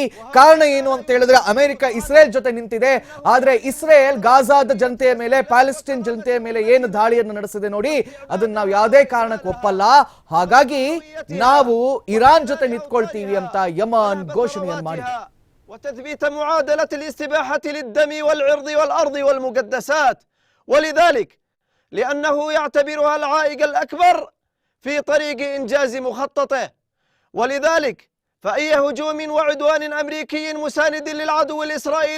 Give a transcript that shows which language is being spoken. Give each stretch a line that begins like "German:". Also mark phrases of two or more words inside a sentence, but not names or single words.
Kannada: ಕಾರಣ ಏನು ಅಂತ ಹೇಳಿದ್ರೆ ಅಮೆರಿಕ ಇಸ್ರೇಲ್ ಜೊತೆ ನಿಂತಿದೆ. ಆದ್ರೆ ಇಸ್ರೇಲ್ ಗಾಜಾದ ಜನತೆಯ ಮೇಲೆ, ಪ್ಯಾಲೆಸ್ಟೈನ್ ಜನತೆಯ ಮೇಲೆ ಏನು ದಾಳಿಯನ್ನು ನಡೆಸಿದೆ ನೋಡಿ, ಅದನ್ನ ನಾವು ಯಾವುದೇ ಕಾರಣಕ್ಕೆ ಒಪ್ಪಲ್ಲ. ಹಾಗಾಗಿ ನಾವು ಇರಾನ್ ಜೊತೆ ನಿಂತ್ಕೊಳ್ತೀವಿ ಅಂತ ಯಮನ್ ಘೋಷಣೆಯನ್ನು ಮಾಡಿದೆ.
Arabic: وتثبيت معادلة الاستباحة للدم والعرض والأرض والمقدسات، ولذلك لأنه يعتبرها العائق الأكبر في طريق إنجاز مخططه. ولذلك فأي هجوم وعدوان أمريكي مساند للعدو الإسرائيلي